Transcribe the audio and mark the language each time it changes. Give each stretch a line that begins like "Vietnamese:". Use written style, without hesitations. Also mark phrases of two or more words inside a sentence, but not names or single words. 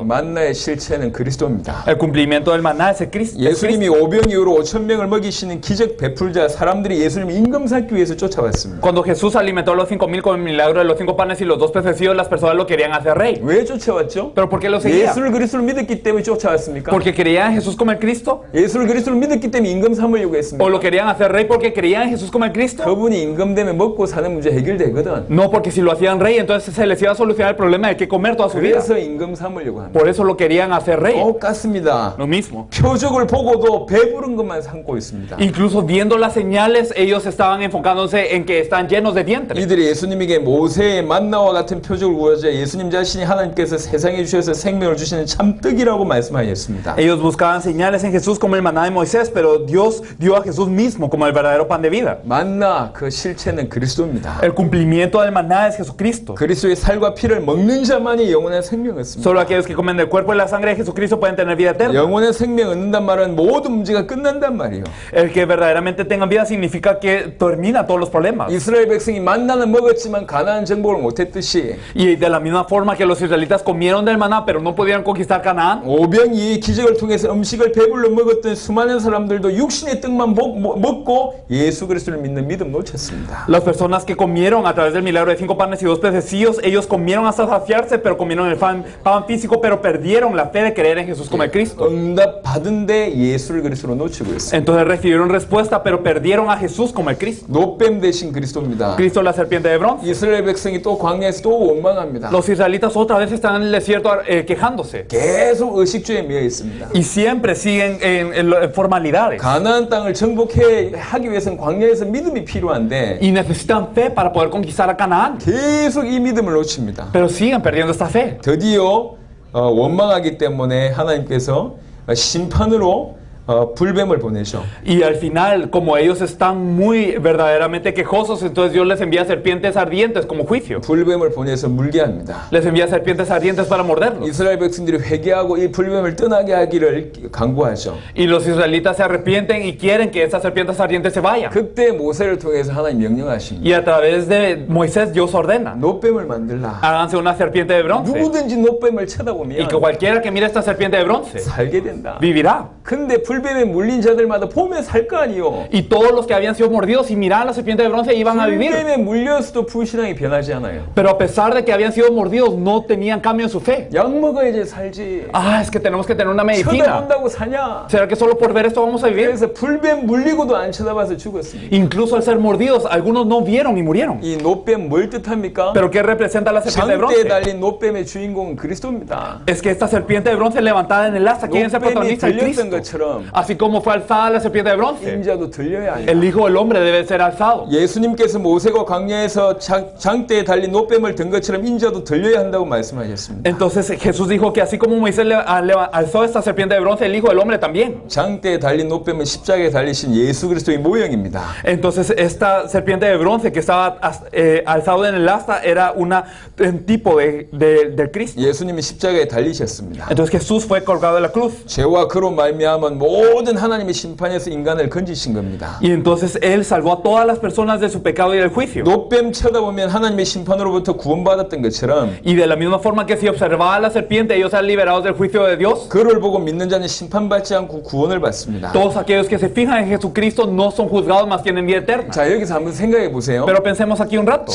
Korean: 만나의 실체는 그리스도입니다.
Spanish: El cumplimiento del maná es el Cristo.
Korean: 예수님이 오병 이후로 5,000명을 먹이시는 기적 베풀자 사람들이 예수님 임금 삼기 위해서 쫓아왔습니다.
Spanish: Cuando Jesús alimentó a los 5,000 con el milagro de los 5 panes y los 2 pececillos, las personas lo querían hacer rey.
Korean: 왜 쫓아왔죠?
Spanish: ¿Pero por qué lo seguían?
Korean: 예수를 그리스도로 믿었기 때문에 쫓아왔습니까?
Spanish: ¿Porque creían en Jesús como el Cristo?
Korean: 예수를 그리스도로 믿었기 때문에 임금 삼으려고
Spanish: ¿O
Korean: 했습니다.
Spanish: lo querían hacer rey porque creían en Jesús como el Cristo?
Korean: 그분이 임금 되면 먹고 사는 문제 해결되거든.
Spanish: No, porque si lo hacían rey, entonces se les iba a solucionar el problema de qué comer toda su vida.
Korean: 그래서 임금 삼으려고 합니다.
Spanish: Por eso lo querían hacer rey.
Korean: 똑같습니다.
Spanish: Lo mismo.
Korean: 표적을 보고도 배부른 것만 삼고 있습니다.
Spanish: Incluso viendo las señales, ellos estaban enfocándose en que están llenos de vientre.
Korean: 이들이 예수님에게 모세의 만나와 같은 표적을 구하자 예수님 자신이 하나님께서 세상에 주셔서 생명을 주시는 참 떡이라고 말씀하셨습니다.
Spanish: Ellos buscaban señales en Jesús como el maná de Moisés, pero Dios dio a Jesús mismo como el verdadero pan de vida.
Korean: 만나 그 실체는 그리스도입니다.
Spanish: El cumplimiento del maná es Jesucristo.
Korean: 그리스도의 살과 피를 먹는 자만이 영원한 생명을 얻습니다.
Spanish: Solo aquellos que comen del cuerpo y la sangre de Jesucristo pueden tener vida eterna.
Korean: 영원한 생명 얻는단 말은 모든 문제가 끝난단 말이에요.
Spanish: El que verdaderamente tengan vida significa que termina todos los problemas.
Korean: 이스라엘 백성이 만나는 먹었지만 가나안 정복을 못했듯이
Spanish: Y de la misma forma que los israelitas comieron del maná, pero no pudieron conquistar Canaán,
Korean: 오병이의 기적을 통해서 음식을 배불러 먹었던 수많은 사람들도 육신의 떡만 먹고 예수 그리스도를 믿는 믿음 놓쳤습니다.
Spanish: las personas que comieron a través del milagro de 5 panes y 2 pececillos, ellos comieron hasta saciarse, pero comieron el pan físico, pero perdieron la fe de creer en Jesús como el Cristo.
Korean: 응답 받은데 예수를 그리스도로 놓치고 있어요.
Spanish: Entonces recibieron respuesta, pero perdieron a Jesús como el Cristo.
Korean: 노뱀 대신 그리스도입니다.
Spanish: Cristo la serpiente de bronce.
Korean: 이스라엘 백성이 또 광야에서 또 원망합니다.
Spanish: Los israelitas otra vez están en el desierto quejándose.
Korean: 계속 의식주에 미어 있습니다.
Spanish: Y siempre siguen en formalidades.
Korean: 가나안 땅을 정복하기 위해서는 광야에서 믿음이 필요한데
Spanish: Y necesitan fe para poder conquistar a Canaán.
Korean: 계속 이 믿음을 놓칩니다.
Spanish: Pero siguen perdiendo esta fe.
Korean: 드디어 원망하기 때문에 하나님께서 심판으로 불뱀을 보내셔.
Spanish: Y al final, como ellos están muy verdaderamente quejosos, entonces Dios les envía serpientes ardientes como juicio.
Korean: 불뱀을 보내서 물게 합니다.
Spanish: Les envía serpientes ardientes para morderlos.
Korean: 이스라엘 백성들이 회개하고 이 불뱀을 떠나게 하기를 강구하죠.
Spanish: Y los israelitas se arrepienten y quieren que esas serpientes ardientes se vayan.
Korean: 그때 모세를 통해서 하나님 명령하십니다.
Spanish: Y a través de Moisés, Dios ordena:
Korean: 노뱀을 만들라.
Spanish: háganse una serpiente de bronce.
Korean: 누구든지 노뱀을
Spanish: Y
Korean: 쳐다보면
Spanish: que cualquiera que mire esta serpiente de bronce
Korean: 살게 된다.
Spanish: vivirá.
Korean: 근데 불뱀에 물린 자들마다 보면 살 거 아니요.
Spanish: Y todos los que habían sido mordidos y miraban la serpiente de bronce iban a vivir.
Korean: 불뱀에 물려서도 불신앙이 변하지 않아요.
Spanish: Pero a pesar de que habían sido mordidos, no tenían cambio en su fe.
Korean: 약 먹어야지 살지.
Spanish: Ah, es que tenemos que tener una medicina.
Korean: 쳐다본다고 사냐?
Spanish: ¿Será que solo por ver esto vamos a vivir?
Korean: 그래서 불뱀 물리고도 안 쳐다봐서 죽었습니다.
Spanish: Incluso al ser mordidos, algunos no vieron y murieron.
Korean: 이 노뱀 뭘 뜻합니까?
Spanish: ¿Pero qué representa la serpiente de
Korean: 장대에
Spanish: bronce?
Korean: 달린 노뱀의 주인공은 그리스도입니다.
Spanish: Es que esta serpiente de bronce levantada en el asta, ¿quién es el
Korean: 노뱀이
Spanish: protagonista? El
Korean: 들렸던
Spanish: Cristo.
Korean: 것처럼
Spanish: Así como fue alzada la serpiente de bronce,
Korean: 인자도 들려야
Spanish: el
Korean: 합니다.
Spanish: Hijo del Hombre debe ser alzado.
Korean: 예수님께서 모세가 광야에서 장대에 달린 노뱀을 든 것처럼 인자도 들려야 한다고 말씀하셨습니다.
Spanish: Entonces Jesús dijo que así como Moisés alzó esta serpiente de bronce, el Hijo del Hombre también.
Korean: 장대에 달린 노뱀은 십자가에 달리신 예수 그리스도의 모형입니다.
Spanish: Entonces esta serpiente de bronce que estaba alzado en el asta era un tipo del Cristo.
Korean: 예수님이 십자가에 달리셨습니다.
Spanish: Entonces Jesús fue colgado de la cruz.
Korean: 죄와 그로 말미암은 모든 하나님의 심판에서 인간을 건지신 겁니다.
Spanish: Y entonces Él salvó a todas las personas de su pecado y del juicio.
Korean: 노뱀 쳐다보면 하나님의 심판으로부터 구원받았던 것처럼
Spanish: Y de la misma forma que si observaba la serpiente, ellos eran liberados del juicio de Dios.
Korean: 그를 보고 믿는 자는 심판받지 않고 구원을 받습니다.
Spanish: Todos aquellos que se fijan en Jesucristo no son juzgados, más tienen vida eterna.
Korean: 자, 여기서 한번 생각해 보세요.
Spanish: Pero pensemos aquí un rato.